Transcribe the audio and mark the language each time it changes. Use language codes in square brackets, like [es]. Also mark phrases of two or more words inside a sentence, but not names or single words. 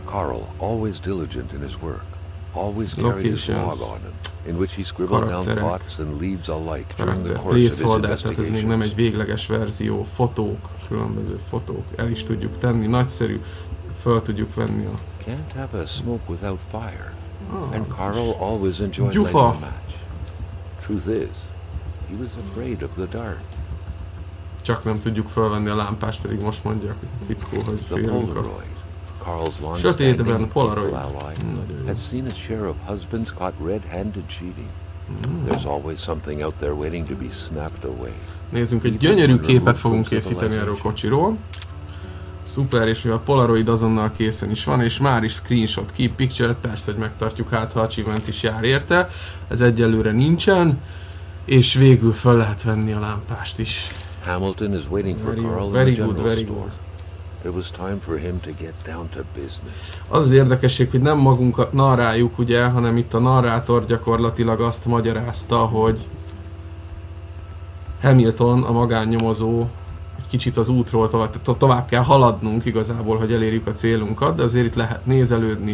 [hu] Locations, karakter, placeholder, tehát ez még nem egy végleges verzió, fotók, különböző fotók, el is tudjuk tenni, nagyszerű, fel tudjuk venni a... Gyufa! Csak nem tudjuk felvenni a lámpást, pedig most mondják, fickó, hogy [en] The [hu] félünk a... Polaroid, Carl's Sötétben [en] long-standing [hu] Polaroid. [en] political ally, [hu] Nagyon jó. [en] has seen its share of husbands caught red-handed cheating. There's always something out there waiting to be snapped away. [hu] Nézzünk, egy gyönyörű képet fogunk készíteni erről a kocsiról. Szuper, és mivel Polaroid azonnal készen is van, és már is screenshot, [en] keep picture, [hu] persze, hogy megtartjuk, hát ha achievement is jár érte. Ez egyelőre nincsen, és végül fel lehet venni a lámpást is. [en] Hamilton is waiting for Carl in the Very general good, very store. good. It was time for him to get down to business. [hu] Az az érdekesség, hogy nem magunkat narráljuk, ugye, hanem itt a narrátor gyakorlatilag azt magyarázta, hogy Hamilton, a magánnyomozó, egy kicsit az útról tovább kell haladnunk igazából, hogy elérjük a célunkat, de azért itt lehet nézelődni.